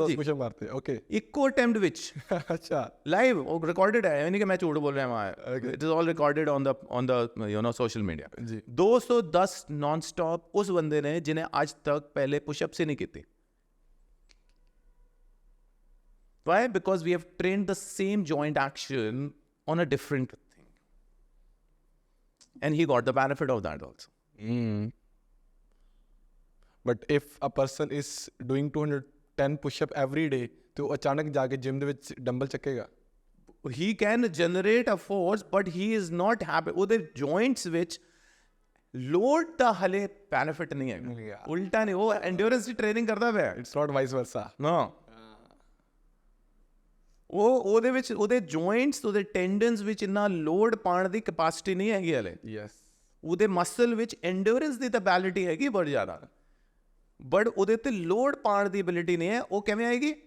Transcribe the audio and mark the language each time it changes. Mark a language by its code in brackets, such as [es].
[pa] ਹਾਂਜੀ। Push-up ਮਾਰਤੇ, okay. ਇੱਕੋ attempt ਵਿੱਚ, ਅੱਛਾ, ਲਾਈਵ, ਉਹ ਰਿਕਾਰਡਡ ਹੈ, ਇਹ ਨਹੀਂ ਕਿ ਮੈਂ ਝੂਠ ਬੋਲ ਰਿਹਾ ਹਾਂ, [en] It is all recorded on the you know social media. [pa] ਜੀ, 210 ਨॉन ਸਟਾਪ ਉਸ ਬੰਦੇ ਨੇ ਜਿਹਨੇ ਅੱਜ ਤੱਕ ਪਹਿਲੇ ਪੁਸ਼ਅਪਸ ਹੀ ਨਹੀਂ ਕੀਤੇ। [en] Why? Because we have trained the same joint action on a different thing, and he got the benefit of that also. But if a person is doing 200 [pa] 10 push-up every day ਤੇ ਉਹ ਅਚਾਨਕ ਜਾ ਕੇ gym ਦੇ ਵਿੱਚ dumbbell ਚੱਕੇਗਾ? [en] he can generate a force but he is not happy [pa] ਉਹਦੇ joints ਵਿੱਚ load ਦਾ ਹਲੇ benefit ਨਹੀਂ ਹੈਗਾ [en] Yeah. [pa] ਉਲਟਾ ਨਹੀਂ ਉਹ endurance ਦੀ ਟ੍ਰੇਨਿੰਗ ਕਰਦਾ ਪਿਆ ਇਟਸ ਨਾਟ ਵਾਈਸ ਵਰਸਾ। ਨਾ ਉਹਦੇ ਵਿੱਚ ਉਹਦੇ joints ਉਹਦੇ tendons ਵਿੱਚ ਇੰਨਾ ਲੋਡ ਪਾਉਣ ਦੀ capacity ਨਹੀਂ ਹੈਗੀ ਹਲੇ। ਯੈਸ। ਉਹਦੇ ਮਸਲ ਵਿੱਚ endurance ਦੀ ਤਾਂ ਐਬਿਲਿਟੀ ਹੈਗੀ ਬੜੀ ਜ਼ਿਆਦਾ ਬਟ ਉਹਦੇ ਤੇ ਲੋਡ ਪਾਉਣ ਦੀ ਐਬਿਲਿਟੀ ਨਹੀਂ ਹੈ। ਉਹ ਕਿਵੇਂ ਆਏਗੀ?